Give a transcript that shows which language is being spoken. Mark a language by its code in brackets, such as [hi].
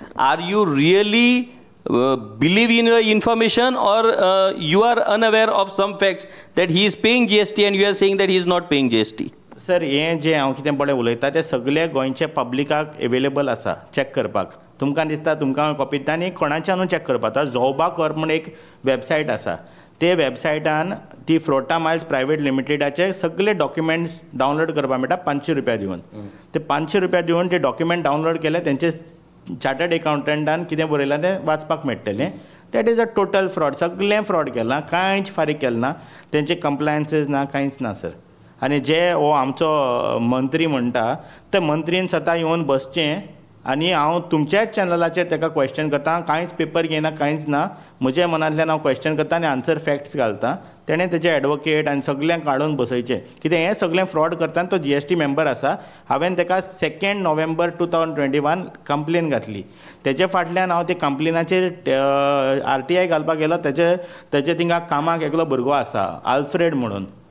[en] Are you really believe in your information, or you are unaware of some facts that he is paying GST and you are saying that he is not paying GST? [kok] Sir हें जें हांव कितें पळय उलयतां तें सगळे गोंयचे पब्लिकाक अवेलेबल आसा चॅक करपाक. तुमकां दिसता तुमकां कॉपी दिता आनी कोणाच्यानूय चॅक करपाक. जोबा कर म्हूण एक वेबसायट आसा, ते वेबसायटान ती फ्रोटा मायल्स प्रायवेट लिमिटेडाचे सगळे डॉक्युमेंट्स डावनलोड करपाक मेळटा 500 रुपया दिवन. ते 500 रुपया दिवन ते डॉक्युमेंट डावनलोड केले, तेंचे चार्टर्ड अकावंटंटान कितें बरयलां तें वाचपाक मेळटलें. [en] that is a total fraud, [kok] सगळें फ्रॉड केलां, कांयच फारीक केलें ना, तेंचे कंप्लायन्सीस ना, कांयच ना सर. आनी जे हो आमचो मंत्री म्हणटा ते मंत्रीन स्वता येवन बसचें आनी हांव तुमच्याच चॅनलाचेर ताका क्वेश्चन करता. कांयच पेपर घेयना, कांयच ना, म्हज्या मनांतल्यान हांव क्वेश्चन करता आनी आन्सर फॅक्ट्स घालता. तेणें तेजे एडवोकेट आनी सगळ्यांक काडून बसयचें, कित्याक हें सगळें फ्रॉड करता आनी तो GST मेंबर आसा. हांवें ताका 2 नोव्हेंबर 2021 कंप्लेन घातली. तेजे फाटल्यान हांव ते कंप्लेनाचेर RTI घालपाक गेलो. तेजे थिंगा कामाक एकलो भुरगो आसा आल्फ्रेड म्हणून.